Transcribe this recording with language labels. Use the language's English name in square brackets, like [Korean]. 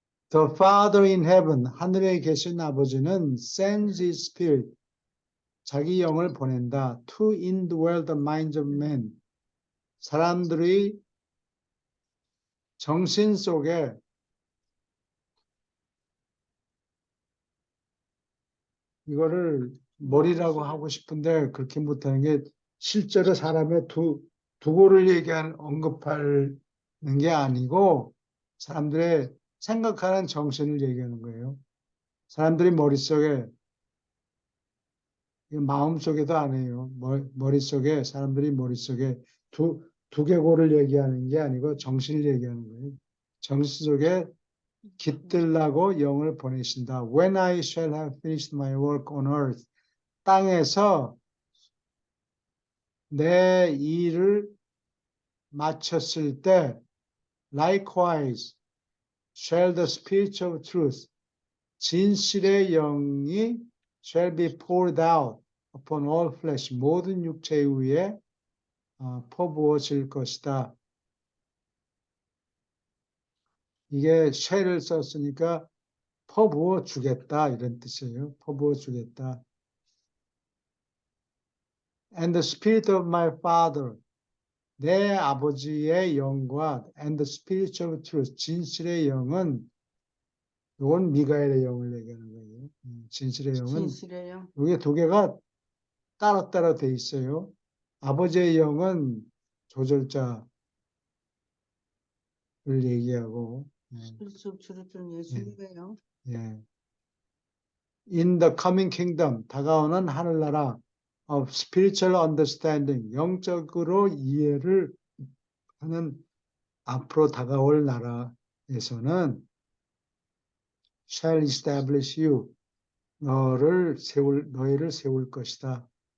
[English] The Father in heaven, [Korean] 하늘에 계신 아버지는 [English] sends his spirit, [Korean] 자기 영을 보낸다. [English] To indwell the minds of men, [Korean] 사람들의 정신 속에 이거를 머리라고 하고 싶은데 그렇게 못하는 게 실제로 사람의 두고를 언급하는 게 아니고 사람들의 생각하는 정신을 얘기하는 거예요. 사람들이 머릿속에, 마음속에도 아니에요. 머릿속에, 사람들이 머릿속에 두개골을 얘기하는 게 아니고 정신을 얘기하는 거예요. 정신 속에 깃들라고 영을 보내신다. [English] When I shall have finished my work on earth. [Korean] 땅에서 내 일을 마쳤을 때, [English] likewise, shall the spirit of truth, [Korean] 진실의 영이 [English] shall be poured out upon all flesh, [Korean] 모든 육체 위에 퍼부어질 것이다. 이게 shall을 썼으니까 퍼부어 주겠다 이런 뜻이에요. 퍼부어 주겠다. [English] And the spirit of my father, [Korean] 내 아버지의 영과 [English] and the spirit of truth, [Korean] 진실의 영은, 이건 미가엘의 영을 얘기하는 거예요. 진실의 영은 진실의 영. 이게 두 개가 따로따로 돼 있어요. 아버지의 영은 조절자를 얘기하고, 실습 주르던 예수님의 영. 예. [English] In the coming kingdom, [Korean] 다가오는 하늘나라 [English] of spiritual understanding, [Korean] 영적으로 이해를 하는 앞으로 다가올 나라에서는 [English] shall establish you, [Korean] 너희를 세울 것이다.